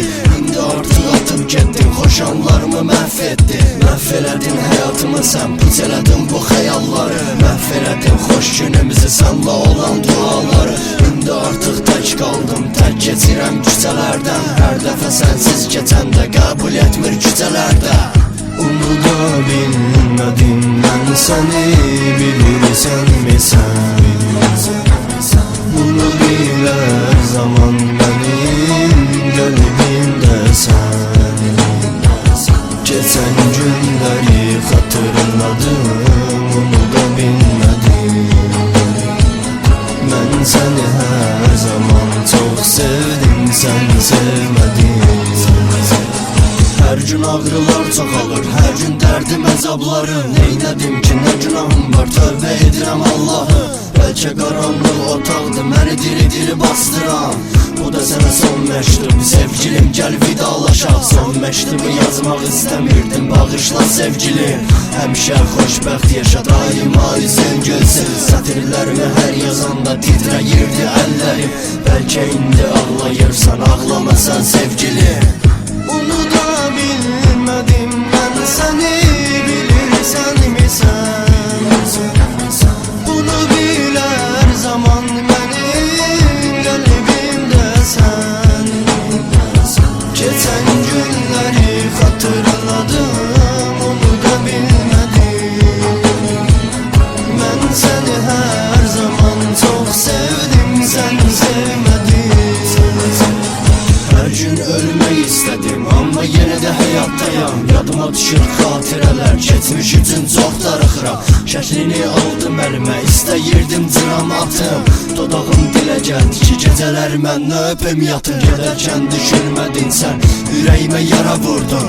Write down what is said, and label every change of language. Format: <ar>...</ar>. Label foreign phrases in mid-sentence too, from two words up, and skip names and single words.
<az>İndi artıq atıb getdin, xoş anlarımı məhv etdi. Məhv elədin həyatımı sən, puç elədin bu xəyalları. Məhv elədin xoş günümüzü, sənlə olan duaları. İndi artıq tək qaldım, tək keçirəm küçələrdən. Hər dəfə sənsiz keçəndə qəbul etmir küçələrdə.</az> <tr>Umuda binmedim ben seni, bilirsen mi sen? Bunu bil her zaman benim kalbimde sen. Geçen günleri hatırladım, umuda binmedim. Ben seni her zaman çok sevdim, sen sevmedin.</tr> <az>Her gün ağrılar çoxalır, her gün dərdim əzablarım. Neylədim ki, nə günahım var, tövbə edirəm Allahı. Bəlkə qaranlıq otaqdır, məni diri-diri bastıran. Bu da sənə son məktub, sevgilim gəl vidalaşaq. Son məktubu yazmaq istəmirdim, bağışla sevgilim. Həmişə xoşbəxt yaşa, daima üzün gülsün. Sətirlərimi hər yazanda titrəyirdi əllərim. Bəlkə indi ağlayırsan, ağlamasan sevgilim.</az> <tr>Umuda bilmedim ben seni, bilirsen mi sen? Bunu bil her zaman benim kalbimde sen. Geçen günleri hatırladım, onu da bilmedim. Ben seni her zaman çok sevdim, sen sevmedin. Her gün ölmeyi istedim ama yine de hayattayam.</tr> <az>Yadıma düşür xatirələr, keçmiş üçün çox darıxıram. Şəklini aldım əlimə, istəyirdim cıram atım. Dodağım dilə gəldi ki, gecələr mənlə öpüm yatım. Gedərkən düşürmədin sən, ürəyimə yara vurdun.</az>